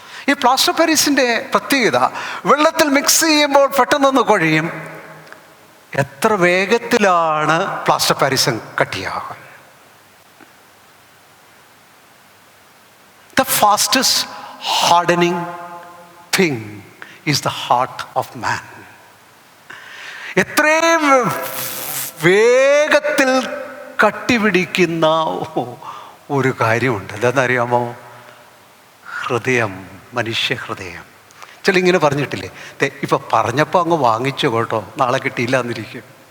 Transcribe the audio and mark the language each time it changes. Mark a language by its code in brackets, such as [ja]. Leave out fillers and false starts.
[ml] ഈ plaster of പാരീസിൻ്റെ പ്രത്യേകത, വെള്ളത്തിൽ മിക്സ് ചെയ്യുമ്പോൾ പെട്ടെന്നൊന്ന് കുഴയും. എത്ര വേഗത്തിലാണ് plaster of Paris കട്ടിയാകും? [en] The fastest hardening thing is the heart of man. [ml] എത്രയും വേഗത്തിൽ കട്ടിപിടിക്കുന്ന ഒരു കാര്യമുണ്ട്. എന്താണെന്നറിയാമോ? ഹൃദയം, മനുഷ്യഹൃദയം. ചില ഇങ്ങനെ പറഞ്ഞിട്ടില്ലേ, ഇപ്പം പറഞ്ഞപ്പോൾ അങ്ങ് വാങ്ങിച്ചു കേട്ടോ, നാളെ കിട്ടിയില്ല എന്നിരിക്കും.